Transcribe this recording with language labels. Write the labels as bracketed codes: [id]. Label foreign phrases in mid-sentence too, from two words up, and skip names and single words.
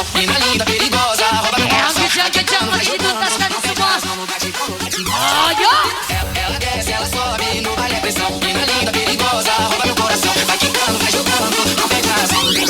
[pt] Mina linda, perigosa, rouba meu coração. [id] Kencang-kencang masih dituntaskan semua. Ayo. [pt] Ela desce, ela sobe, no baile é pressão. Mina linda, perigosa, rouba meu coração. Vai quicando, vai jogando, não tem razão.